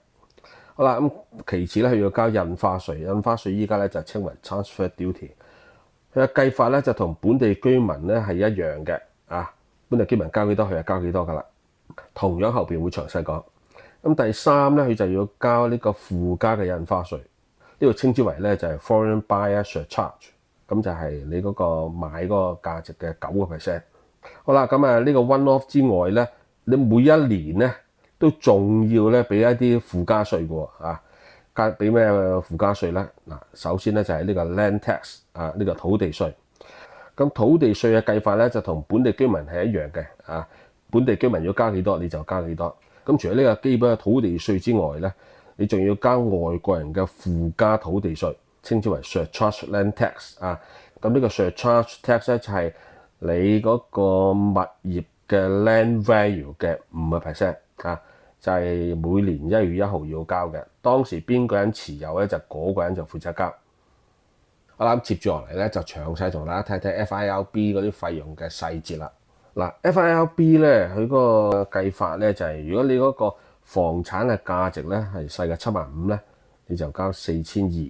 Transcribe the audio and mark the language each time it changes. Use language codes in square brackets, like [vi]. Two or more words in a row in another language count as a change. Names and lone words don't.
[yue] 好啦，咁其次咧佢要交印花稅，印花稅依家咧就稱為 [en] transfer duty。 [yue] 佢嘅計法咧就同本地居民咧係一樣嘅本地居民交幾多佢就交幾多㗎啦。同樣後邊會詳細講。咁第三咧佢就要交呢個附加嘅印花稅，呢度稱之為咧就係 [en] foreign buyer surcharge， [yue] 咁就係你嗰個買嗰個價值嘅9%。好啦，咁呢個 [en] one off [yue] 之外咧，你每一年咧都仲要咧俾一啲附加稅嘅俾咩附加稅咧？首先咧就係呢個 [en] land tax [yue] 呢個土地稅。咁土地稅嘅計法咧就同本地居民係一樣嘅本地居民要交幾多你就交幾多。咁除咗呢個基本嘅土地稅之外咧，你仲要交外國人嘅附加土地稅，稱之為 [en] surcharge land tax [yue] 咁呢個 [en] surcharge tax [yue] 咧就係你嗰個物業嘅 [en] land value [yue] 嘅5% 就係每年1月1號要交嘅。當時邊個人持有咧就嗰個人就負責交。好啦，接住落嚟咧就詳細同大家睇睇 FIRB 嗰啲費用嘅細節啦。FIRB 咧佢嗰個計法咧就係如果你嗰個房產嘅價值咧係細過75000咧，你就交4200。